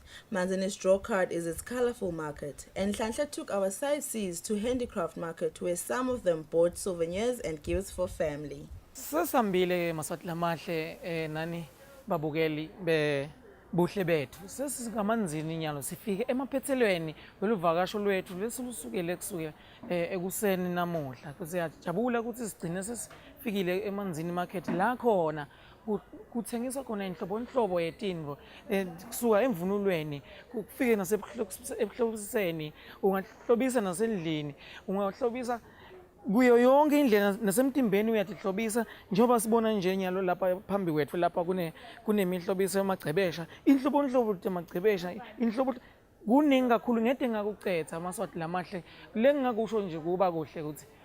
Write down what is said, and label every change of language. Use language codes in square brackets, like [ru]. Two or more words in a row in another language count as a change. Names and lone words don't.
[en] Manzini's draw card is its colorful market, and Nhlanhla took our sightseers to Handicraft Market, where some of them bought souvenirs and gifts for family. [ss] Sesambile maswati lamahle nani babukeli be Buhle Betfu. Sesikamanzini nyalo sifike emaphethelweni weluvakasho lwethu lesulusukele kusukela ekuseni namuhla. Siyajabula ukuthi sigcine sesifikile eManzini Market la khona kuthengiswa khona inhlobo yetinvo kusuka emvunulweni kufike nasebuhlobiseni, ungahlobisa nasendlini, ungahlobisa kuyo yonke indlela nasemtimbeni uyatihlobisa njengoba sibona nje nyalo lapha phambi kwethu lapha kunemihlobiso yamagcebesha, inhlobonhlobo temagcebesha, inhlobo kuningi kakhulu ngede ngakucetha amaswati lamahle le ngakusho nje kuba kuhle ukuthi